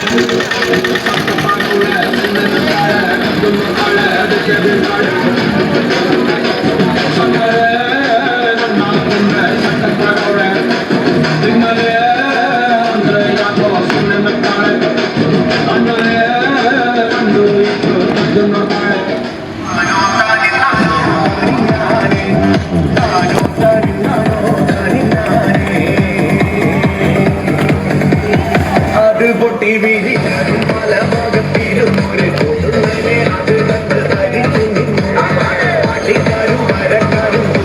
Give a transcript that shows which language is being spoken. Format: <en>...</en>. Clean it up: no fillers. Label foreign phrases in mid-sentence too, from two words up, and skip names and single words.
<kn>ಸಾಕತ್ತಾಗವಳೆ ಸುಮ್ಮನೆ ನಗ್ತಾಳೆ ಕದ್ದು ನೋಡ್ತಾಳೆ ಬಿದ್ದೆ ಬೀಳ್ತಾಳೆ ಸಕ್ಕರೆ ನನ್ನ ಹಾಕೊಂಡ್ರೆ ಸಾಕತ್ತಾಗವಳೆ ತಿನ್ನಲೇ ಅಂದ್ರೆ ಯಾಕೋ ಸುಮ್ಮನೆ ನಗ್ತಾಳೆ ಅಂದರೆ ಅಂದು ಇಟ್ಟು ಕದ್ದು ನೋಡ್ತಾಳೆ</kn> <ml>പൊട്ടി വീഴിക്കാനും പല ഭാഗത്തിലും ഒരു കൂട്ടുള്ളവരെ അത് കണ്ട് തരിച്ചു നിന്നു പാട്ടിക്കാരും മരക്കാരും</ml>